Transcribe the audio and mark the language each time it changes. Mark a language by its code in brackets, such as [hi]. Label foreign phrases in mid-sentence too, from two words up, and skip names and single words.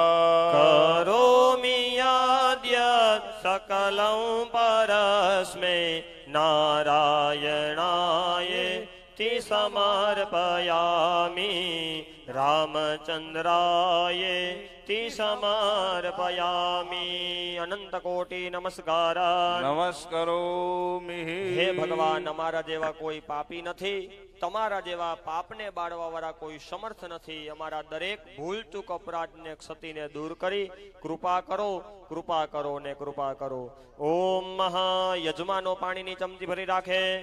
[sa] करोमि यद्यत् सकलं परस्मै नारायणायेति समर्पयामि, रामचन्द्रायेति समर्पयामि। अनंत कोटि नमस्कार। નમસ્કારોમિ. [gu] હે ભગવાન, અમારા જેવા કોઈ પાપી નથી, તમારા જેવા પાપને બાળવા વાળા કોઈ સમર્થ નથી. અમારા દરેક ભૂલ ચૂક અપરાધને ક્ષતિને દૂર કરી કૃપા કરો, કૃપા કરો ને કૃપા કરો. ઓમ મહા યજમાનો પાણીની ચમચી ભરી રાખે.